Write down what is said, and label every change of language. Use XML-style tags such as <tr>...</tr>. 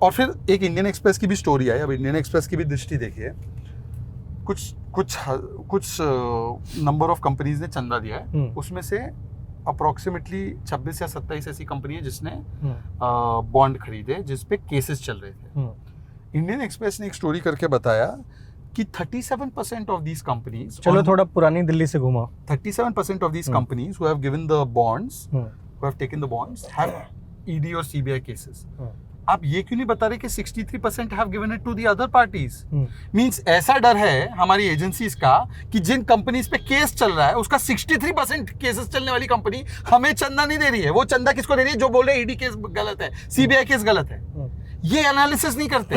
<hi>और फिर एक इंडियन एक्सप्रेस की भी स्टोरी आई। अब इंडियन एक्सप्रेस की भी दृष्टि देखिए, कुछ नंबर ऑफ कंपनीज ने चंदा दिया है, उसमें से अप्रोक्सीमेटली 26 या 27 ऐसी कंपनी है जिसने बॉन्ड खरीदे जिस पे केसेस चल रहे थे। इंडियन एक्सप्रेस ने एक स्टोरी करके बताया कि</hi> <en>37% of these companies,</en> <hi>चलो थोड़ा पुरानी दिल्ली से घुमा,</hi> <en>37% of these companies who have given the bonds, who have taken the bonds, have ED</en> <hi>और</hi> <en>CBI cases.</en> <hi>आप ये क्यों नहीं बता रहे कि</hi> <en>63% have given it to the other parties?</en> <hi>Means ऐसा डर है हमारी एजेंसीज का कि जिन कंपनीज पे केस चल रहा है उसका 63% केसेस चलने वाली कंपनी हमें चंदा नहीं दे रही है। वो चंदा किसको दे रही है? जो बोल रहे हैं ED केस गलत है, CBI केस गलत है। ये एनालिसिस नहीं करते।</hi>